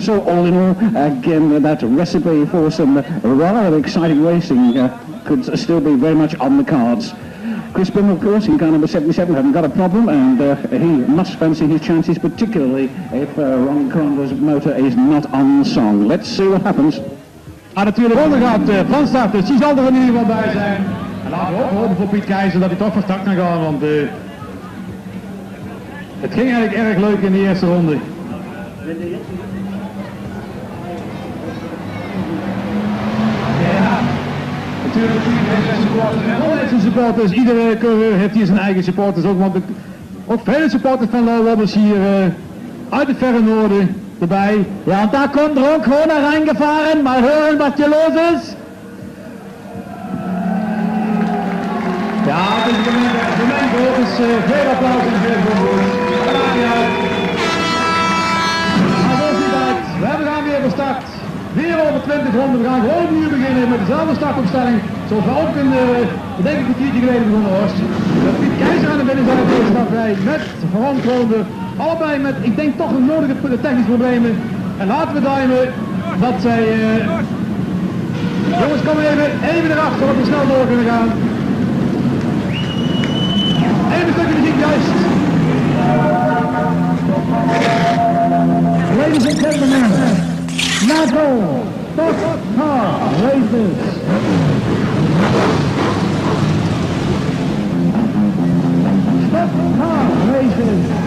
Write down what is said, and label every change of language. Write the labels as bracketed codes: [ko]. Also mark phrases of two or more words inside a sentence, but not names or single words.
[en] So all in all, again, that recipe for some rather exciting racing could still be very much on the cards. Chris Bimm, of course, in car number 77, hasn't got a problem, and he must fancy his chances, particularly if Ron Kroner's motor is not on song. Let's see what happens. [nl] Natuurlijk, Ronde gaat van start, dus die zal er in ieder geval bij zijn. En laten we ook hopen voor Piet Kaiser dat hij toch van start kan gaan, want het ging eigenlijk erg leuk in de eerste ronde. Ja, natuurlijk heeft zijn supporters en altijd zijn supporters. Iedere coureur heeft hier zijn eigen supporters ook, want ook vele supporters van Low Wobbers hier uit het verre noorden erbij. Ja, [de] und da kommt Ron Kroner reingefahren. Mal hören, was hier los ist. [nl] Ja, het is de mijn groot, dus veel applaus en veel voorbeeld. Daar gaat hij uit. Maar zo ziet het uit. We gaan weer van start. Weer over 20 ronden. We gaan gewoon opnieuw beginnen met dezelfde startopstelling. Zoals we ook een kwartiertje geleden begonnen was. Dat Piet Kaiser aan de binnen zijn in deze startrij met Ron Kroner. Allebei met, ik denk, toch een nodige technische problemen. En laten we duimen dat zij... Jongens, kom even erachter dat we snel door kunnen gaan. Even een stukje muziek, juist. [en] Ladies and gentlemen, Nago, Stock Car Races. Stock Car Races.